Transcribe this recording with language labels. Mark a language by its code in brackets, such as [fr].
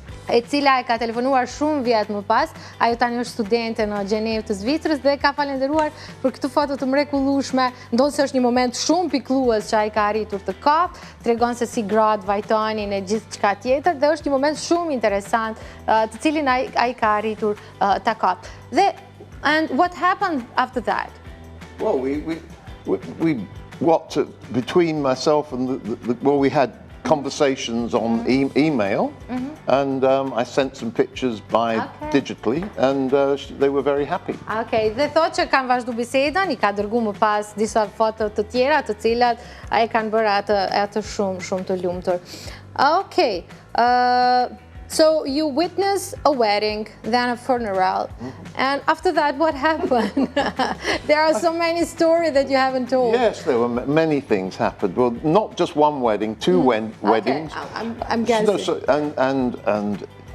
[sq] e cila e ka telefonuar shumë vjet më pas, ajo tani është studente në Gjenevë të Zvicrës dhe ka falenderuar për këtë foto të mrekullueshme, ndoshta është një moment shumë pikëllues që ai ka arritur të kapë, tregon se si gratë vajtonin e gjithçka tjetër dhe është një moment shumë interesant të cilin ai ka arritur ta kapë. Dhe [en] and what happened after that? Well, we between myself and we had conversations on email, and I sent some pictures digitally, and they were very happy. [sq] Okay, dhe thotë që kanë vazhdu bisedën, i ka dërguar më pas disa foto të tjera, të cilat ai kanë bërë atë shumë të lumtur. [en] Okay. So you witnessed a wedding, then a funeral, and after that, what happened? There are so many stories that you haven't told. Yes, there were many things happened. Well, not just one wedding, two weddings. Okay. I'm guessing.